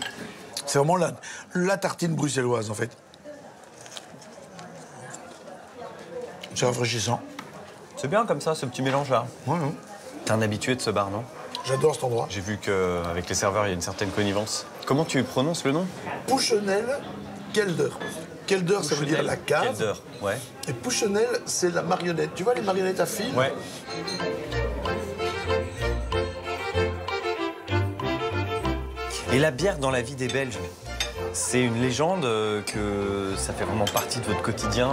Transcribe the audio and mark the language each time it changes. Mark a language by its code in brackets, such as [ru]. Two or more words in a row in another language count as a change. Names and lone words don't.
[fr] C'est vraiment la tartine bruxelloise, en fait. C'est rafraîchissant. C'est bien comme ça, ce petit mélange-là. Ouais. T'es un habitué de ce bar, non? J'adore cet endroit. J'ai vu qu'avec les serveurs, il y a une certaine connivence. Comment tu prononces le nom? Pouchenel Kelder. Kelder, ça veut dire la cave. Kelder, ouais. Et Pouchenel, c'est la marionnette. Tu vois les marionnettes à fil? Ouais. Et la bière dans la vie des Belges, c'est une légende que ça fait vraiment partie de votre quotidien